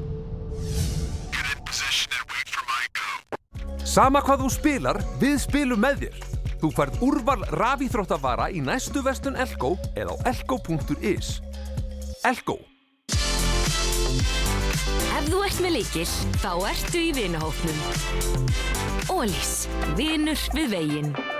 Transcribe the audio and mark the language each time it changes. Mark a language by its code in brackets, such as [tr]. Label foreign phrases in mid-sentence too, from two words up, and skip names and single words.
[en] Get in position and wait for my go. [is] Sama hvað þú spilar, við spilum með þér. Þú færð úrval rafíþróttavara í næstu verslun Elko eða á elko.is. Elko. Ef þú ert með lykil, þá ertu í vinahópnum. Ólís, vinur við veginn.